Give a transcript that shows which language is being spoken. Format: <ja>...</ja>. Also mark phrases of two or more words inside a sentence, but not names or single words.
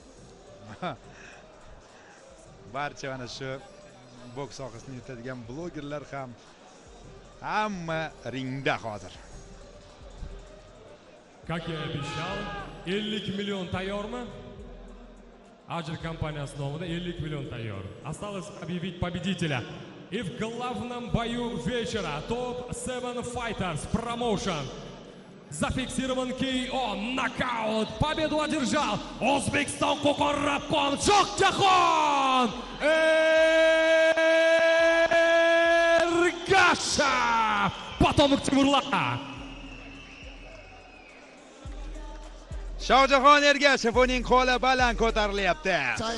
<uz>Barcha mana shu boks sohasini yutadigan blogerlar ham hamma ringda hozir.</uz> <ru>Как я и обещал, 50 миллион тайyormi?</ru> <uz>Ajr kompaniyasi nomidan 50 миллион tayyor.</uz> <ru>Осталось объявить победителя. И в главном бою вечера Top 7 Fighters Promotion зафиксирован KO, нокаут, победу одержал O'zbekiston Qo'qon Shohjahon Ergashev, потомок Timurla.</ru> <uz>Shohjahon Ergashev uning qo'li baland ko'tarilyapti.</uz>